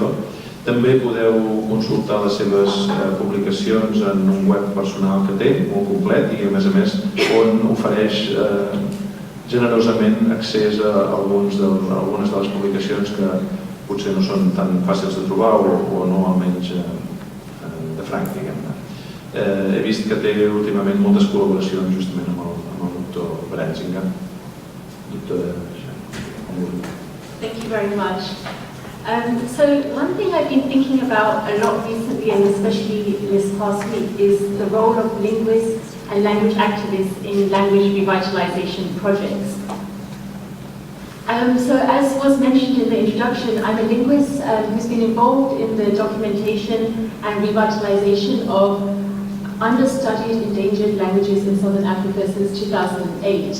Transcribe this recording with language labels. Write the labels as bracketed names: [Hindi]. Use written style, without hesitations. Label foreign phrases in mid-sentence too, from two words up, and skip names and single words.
[Catalan] També podeu consultar les seves publicacions en un web personal que té, molt complet, i a més on ofereix generosament accés a algunes de les publicacions que potser no són tan fàcils de trobar o no almenys de franc, diguem-ne. He vist que té últimament moltes col·laboracions justament amb el doctor Presenta. Doctora Shah. [English] Thank you very much. So one thing I've been thinking about a lot recently, and especially this past week, is the role of linguists and language activists in language revitalization projects. So as was mentioned in the introduction, I'm a linguist who's been involved in the documentation and revitalization of understudied endangered languages in Southern Africa since 2008.